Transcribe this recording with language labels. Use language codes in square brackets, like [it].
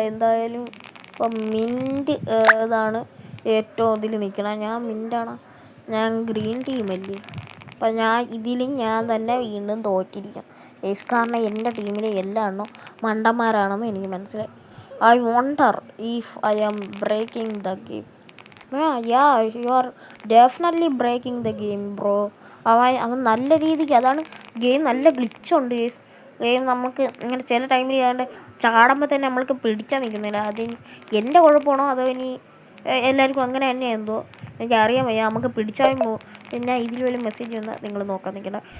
[ml] എന്തായാലും ഇപ്പം മിൻറ്റ് ഇതാണ് ഏറ്റവും ഇതിൽ നിൽക്കണം. ഞാൻ മിൻറ്റാണ്. ഞാൻ ഗ്രീൻ ടീമല്ലേ. അപ്പം ഞാൻ തന്നെ വീണ്ടും തോറ്റിരിക്കണം. കാരണം എൻ്റെ ടീമിലെ എല്ലാ എണ്ണവും മണ്ടന്മാരാണെന്ന് എനിക്ക് മനസ്സിലായി. [en] I wonder if I am breaking the game. Yeah, you are definitely breaking the game, bro. [ml] അവൻ നല്ല രീതിക്ക്, അതാണ് ഗെയിം നല്ല ഗ്ലിച്ചുണ്ട് ഗെയിം. നമുക്ക് ഇങ്ങനെ ചില ടൈമിൽ ചെയ്യാണ്ട് ചാടുമ്പോൾ തന്നെ നമ്മൾക്ക് പിടിച്ചാൽ നിൽക്കുന്നില്ല. അത് എൻ്റെ കുഴപ്പമാണോ അതോ ഇനി എല്ലാവർക്കും അങ്ങനെ തന്നെ എന്തോ എനിക്കറിയാൻ വയ്യ. നമുക്ക് പിടിച്ചാൽ പോകും. പിന്നെ ഇതിൽ വല്ല മെസ്സേജ് വന്നാൽ നിങ്ങൾ നോക്കാൻ നിൽക്കണ്ട.